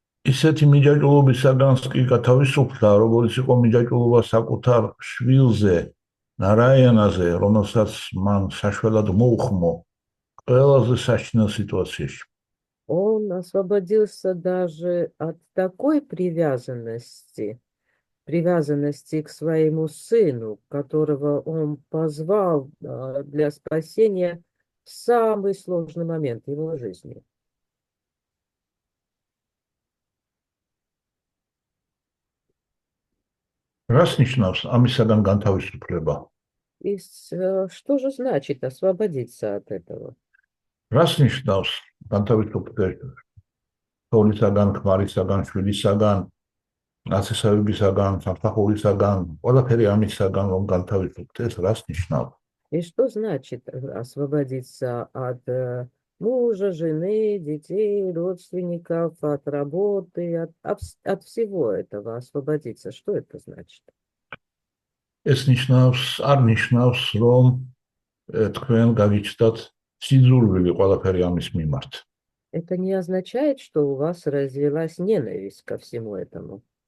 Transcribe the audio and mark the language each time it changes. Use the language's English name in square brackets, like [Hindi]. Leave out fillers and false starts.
[Georgian] ისეთი მიჯაჭვობისაგანს კი გათავისუფლდა, როგორც იყო მიჯაჭვობა საკუთარ შვილზე, ნარაიანაზე, რომელსაც მან საშველად მოუხმო ყველაზე საშინელ სიტუაციაში. [Russian] Он освободился даже от такой привязанности к своему сыну, которого он позвал для спасения в самый сложный момент его жизни. [Georgian] Რას ნიშნავს ამისაგან განთავისუფლება? [Russian] И что же значит освободиться от этого? [Georgian] რას ნიშნავს განთავისუფლება? თოლისაგან, ქმარისაგან, შვილისაგან, ნაცისებისაგან, სამსახურისაგან, ყველაფერი ამისაგან რომ განთავისუფლდეს, რას ნიშნავს? [Russian] И что значит освободиться от мужа, жены, детей, родственников, от работы, от всего этого освободиться? Что это значит? [Georgian] ეს ნიშნავს, არ ნიშნავს, რომ თქვენ გავიჩნდათ სიძულვილი ყველაფერი ამის მიმართ. [Russian] Это не означает, что у вас развилась ненависть ко всему этому.